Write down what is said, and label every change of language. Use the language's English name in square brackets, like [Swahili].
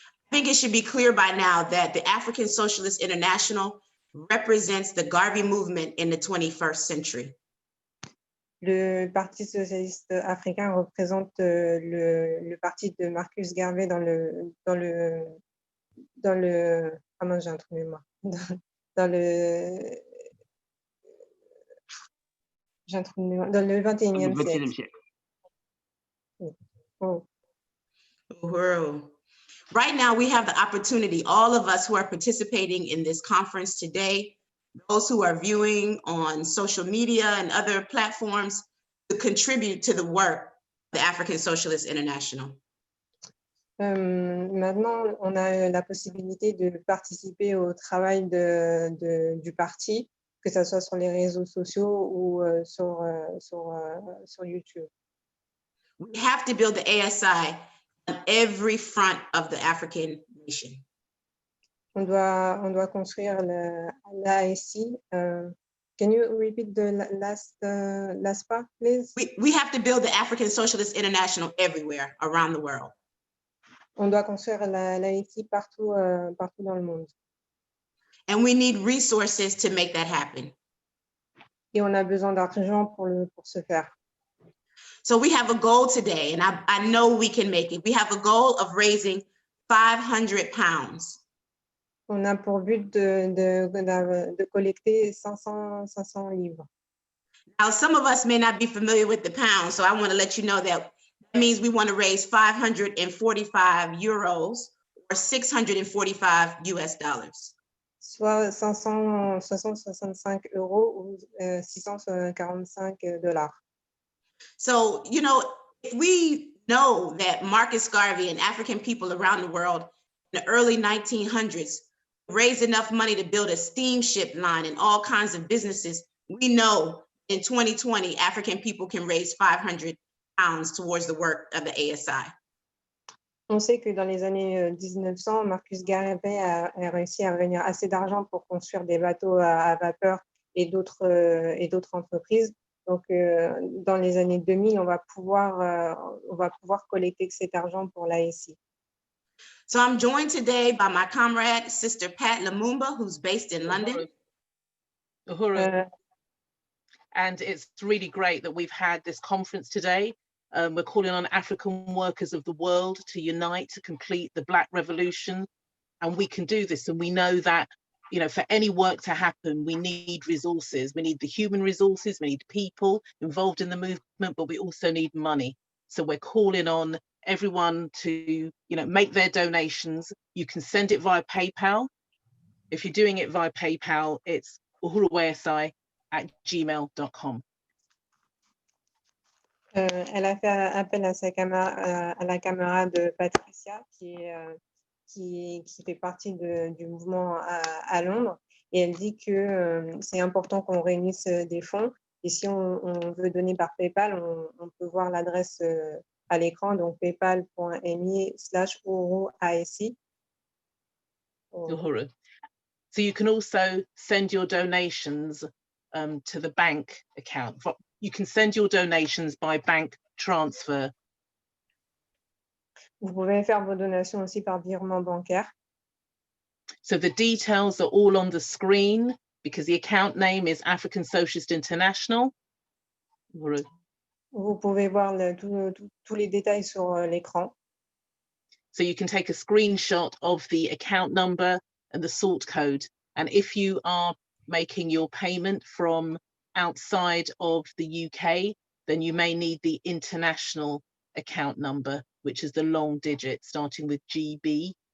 [English] I think it should be clear by now that the African Socialist International represents the Garvey movement in the 21st century. [French] Le Parti socialiste africain représente le parti de Marcus Garvey dans le ah non, j'ai un trou de mémoire. Dans le 21e siècle. Oh. [English] Right now, we have the opportunity, all of us who are participating in this conference today, those who are viewing on social media and other platforms, to contribute to the work of the African Socialist International. [French] Maintenant, on a la possibilité de participer au travail du parti, que ce soit sur les réseaux sociaux ou sur YouTube. [English] We have to build the ASI on every front of the African nation. [French] On doit construire l'ASI. [English] Can you repeat the last part, please? We have to build the African Socialist International everywhere around the world. [French] On doit construire l'ASI partout dans le monde. [English] And we need resources to make that happen. [French] Et on a besoin d'argent pour ce faire. [English] So we have a goal today, and I know we can make it. We have a goal of raising 500 pounds. [French] On a pour but de collecter 500 livres. [English] Now, some of us may not be familiar with the pound, so I want to let you know that means we want to raise 545 euros or 645 US dollars. [French] Soit 565 euros ou 645 dollars. [English] So, you know, if we know that Marcus Garvey and African people around the world in the early 1900s raised enough money to build a steamship line and all kinds of businesses, we know in 2020, African people can raise 500 pounds towards the work of the ASI. [French] On sait que dans les années 1900, Marcus Garvey a réussi à réunir assez d'argent pour construire des bateaux à vapeur et d'autres entreprises. Donc, dans les années 2000, on va pouvoir collecter cet argent pour l'ASI. [English] So I'm joined today by my comrade, Sister Pat Lumumba, who's based in London. [Swahili] Uhuru. [English] And it's really great that we've had this conference today. We're calling on African workers of the world to unite to complete the Black Revolution. And we can do this. And we know that, you know, for any work to happen, we need resources. We need the human resources, we need people involved in the movement, but we also need money. So we're calling on everyone to, you know, make their donations. You can send it via PayPal. If you're doing it via PayPal, it's uhuruasi@gmail.com. [French] Elle a fait appel à la camarade Patricia qui fait partie du mouvement à Londres, et elle dit que c'est important qu'on réunisse des fonds Et si on veut donner par PayPal, on peut voir l'adresse à l'écran, donc paypal.me/ASI. [Swahili] Uhuru. [English] So you can also send your donations to the bank account. You can send your donations by bank transfer. [French] Vous pouvez faire vos donations aussi par virement bancaire. [English] So the details are all on the screen because the account name is African Socialist International. [Swahili] Uhuru. [French] Vous pouvez voir tous les détails sur l'écran. [English] So you can take a screenshot of the account number and the sort code. And if you are making your payment from outside of the UK, then you may need the international account number, which is the long digit starting with GB.